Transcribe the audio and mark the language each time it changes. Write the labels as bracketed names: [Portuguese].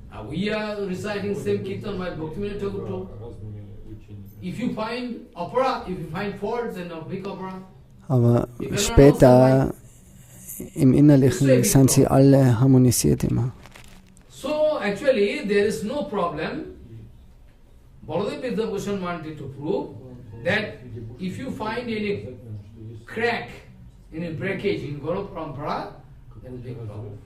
[English] We are reciting same Kirtan by Bhaktivinoda Thakur. If you find opera, if you find faults in a big opera, [German] Aber später im Innerlichen sind sie alle harmonisiert immer. [English] so actually there is no problem. Baladev Vidya Bhushan wanted to prove that if you find any crack, any breakage in Guru-Parampara, then big problem.